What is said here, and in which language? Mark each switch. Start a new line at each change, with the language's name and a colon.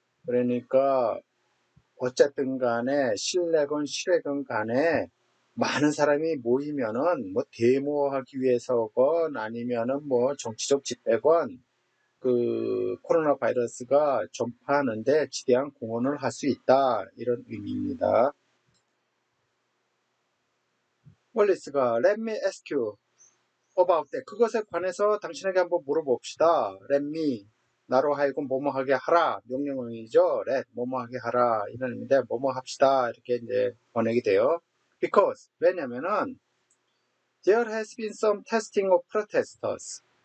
Korean: 그러니까 어쨌든 간에 실내건 실외건 간에 많은 사람이 모이면은 뭐 데모하기 위해서건 아니면은 뭐 정치적 집회건 그 코로나 바이러스가 전파하는데 지대한 공헌을 할 수 있다 이런 의미입니다.
English: 월리스가 Let me ask you about that.
Korean: 그것에 관해서 당신에게 한번 물어봅시다.
English: Let me
Korean: 나로 하여금 뭐뭐 하게 하라 명령어이죠. Let 뭐뭐 하게 하라 이런 의미인데 뭐뭐 합시다 이렇게 이제 번역이 돼요.
English: Because
Korean: 왜냐면은
English: there has been some testing of protesters.